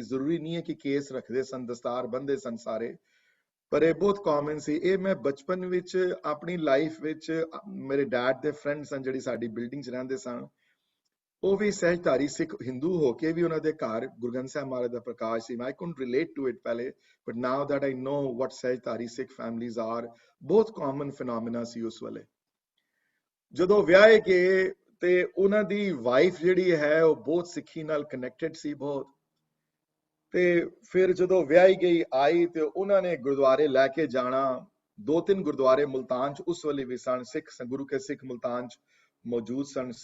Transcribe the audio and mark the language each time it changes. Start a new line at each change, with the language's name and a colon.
Punjabi: ਜ਼ਰੂਰੀ ਨਹੀਂ ਹੈ ਕਿ ਕੇਸ ਰੱਖਦੇ ਸਨ, ਦਸਤਾਰ ਬੰਨ੍ਹਦੇ ਸਨ ਸਾਰੇ, ਪਰ ਇਹ ਬਹੁਤ ਕਾਮਨ ਸੀ। ਇਹ ਮੈਂ ਬਚਪਨ ਵਿੱਚ ਆਪਣੀ ਲਾਈਫ ਵਿੱਚ ਮੇਰੇ ਡੈਡ ਦੇ ਫਰੈਂਡ ਸਨ ਜਿਹੜੀ ਸਾਡੀ ਬਿਲਡਿੰਗ 'ਚ ਰਹਿੰਦੇ ਸਨ, ਉਹ ਵੀ ਸਹਿਜਧਾਰੀ ਸਿੱਖ ਹਿੰਦੂ ਹੋ ਕੇ ਵੀ ਉਹਨਾਂ ਦੇ ਘਰ ਗੁਰੂ ਗ੍ਰੰਥ ਸਾਹਿਬ ਮਹਾਰਾਜ ਦਾ ਪ੍ਰਕਾਸ਼ ਸੀ।
English: I couldn't relate to it ਪਹਿਲੇ, but now that I know what Sahajdhari Sikh families are,
Punjabi: ਬਹੁਤ ਕਾਮਨ ਫਿਨੋਮੀਨਾ ਸੀ ਉਸ ਵੇਲੇ। ਜਦੋਂ ਵਿਆਹੇ ਗਏ ਤੇ ਉਹਨਾਂ ਦੀ ਵਾਈਫ ਜਿਹੜੀ ਹੈ ਉਹ ਬਹੁਤ ਸਿੱਖੀ ਨਾਲ ਕਨੈਕਟਡ ਸੀ ਬਹੁਤ। ਤੇ ਫਿਰ ਜਦੋਂ ਵਿਆਹੀ ਗਈ ਆਈ ਤੇ ਉਹਨਾਂ ਨੇ ਗੁਰਦੁਆਰੇ ਲੈ ਕੇ ਜਾਣਾ। 2-3 ਗੁਰਦੁਆਰੇ ਮੁਲਤਾਨ 'ਚ ਉਸ ਵੇਲੇ ਵੀ ਸਨ, ਸਿੱਖ ਗੁਰੂ ਕੇ ਸਿੱਖ ਮੁਲਤਾਨ 'ਚ ਮੌਜੂਦ ਸਨ।